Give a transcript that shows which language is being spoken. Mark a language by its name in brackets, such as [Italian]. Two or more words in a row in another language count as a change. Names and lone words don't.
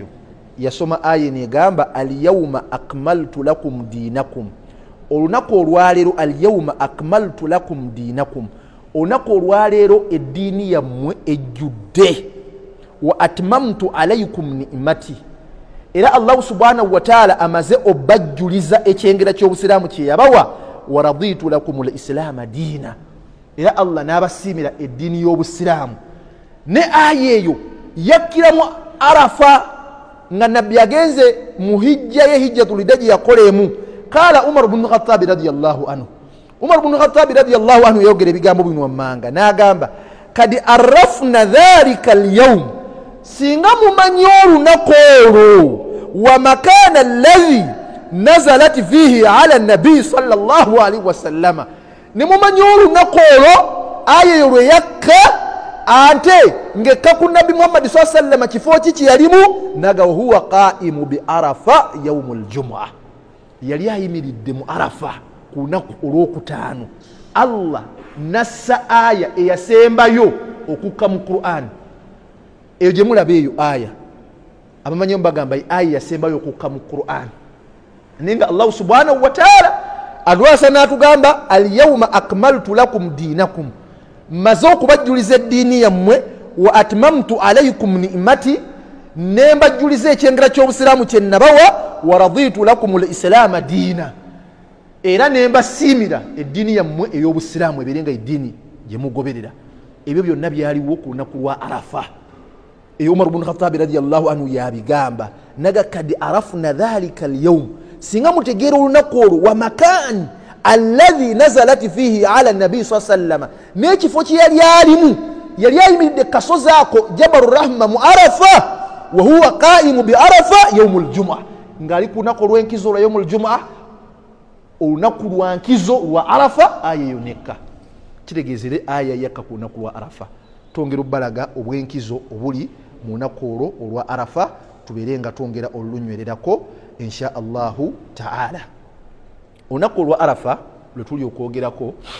[Ganda] Yasoma aya negamba [Arabic] اليوم أكملت لكم دينكم, [Ganda] olunaku olwaleero [Arabic] اليوم أكملت لكم دينكم, [Ganda] olunaku olwaleero eddiini yammwe ejjudde. [Arabic] وأتممت عليكم نعمتي, [Ganda] era Allah [Arabic] سبحانه وتعالى [Ganda] amaze obajjuliza ekyengera ky'obusiraamu kye yabawa. [Arabic] ورضيت لكم الإسلام دينا, [Ganda] era Allah n'abasiimira eddiini y'obusiraamu. Ne aya eyo yakkiramu Arafa nga nabbi agenze mu hijja ye [Arabic] حجة الوداع [Ganda] gye yakolemu. [Arabic] قال عمر بن الخطاب رضي الله عنه, [Ganda] Umar ibn Khattab [Arabic] رضي الله عنه [Ganda] yogera ebigambo bino wammanga, n'agamba [Arabic] قد عرفنا ذلك اليوم, [Ganda] singa mumanyi olunaku olwo, [Arabic] ومكان الذي نزلت فيه على النبي صلى الله عليه وسلم, [Ganda] ne mumanyi olunaku olwo aya eyo lwe yakka ante ngekka ku nabbi Muhammad [Arabic] صلى الله عليه وسلم [Ganda] kifo kiki yalimu naga huwa [Arabic] قائم بعرفة يوم الجمعة [Ganda] yali ayimiridde mu arafa ku lunaku olwokutaano Allah nassa aya eyasembayo okukka mu Qur'an eyo gye mulaba eyo aya abamanyi mbagamba aya yasembayo okukka mu Qur'an ninga Allah [Arabic] سبحانه وتعالى [Ganda] adwasa natugamba [Arabic] اليوم أكملت لكم [Ganda] dinakum mazo kubajjuliza eddiini yammwe [Arabic] وأتممت عليكم نعمتي [Ganda] nemba julize ekyengera ky'obusiraamu kye nabawa [Arabic] ورضيت لكم الإسلام دينا [Ganda] era nemba simira eddiini yammwe ey'obusiraamu ebirenga eddiini gye mugoberera ebyo byonna byaliwo ku lunaku lwa Arafa eyo Umar ibn Khattab [Arabic] رضي الله عنه [Ganda] yabigamba naga [Arabic] قد عرفنا ذلك اليوم [Ganda] singa mutegeera olunaku olwo wa [Arabic] مكان الذي نزلت فيه على النبي صلى الله عليه وسلم [Ganda] n'ekifo kye yali ayimiridde kasozi ako [Arabic] جبل الرحمة [Ganda] mu Arafa [Arabic] وهو قائم بعرفة يوم الجمعة [Ganda] ngali ku lunaku olw'enkizo lwa [Arabic] يوم الجمعة [Ganda] olunaku lwa nkizo lwa Arafa aya eyo nekka kitegeezere aya yakka ku lunaku lwa Arafa tongera obbalaga obw'enkizo obuli mu lunaku olwo olwa Arafa tubeere nga twongera olulunywererako [Arabic] إن شاء الله تعالى [Ganda] olunaku olwa Arafa lwe tuli okwogerako